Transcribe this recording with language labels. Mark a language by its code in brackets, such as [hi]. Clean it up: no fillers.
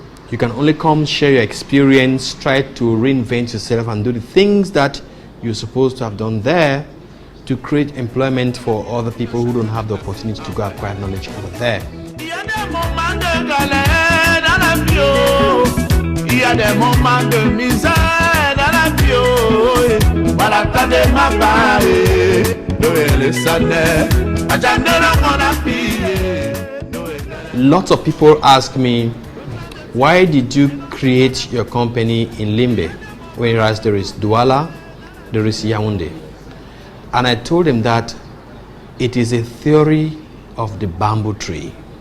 [en] You can only come, share your experience, try to reinvent yourself and do the things that you're supposed to have done there to create employment for other people who don't have the opportunity to go acquire knowledge over there. [fr] Il y a des moments de misère dans la vie. Voilà, t'as des mapas, le salaire. [en] Lots of people ask me, why did you create your company in Limbe, whereas there is Douala, there is Yaoundé? And I told them that it is a theory of the bamboo tree.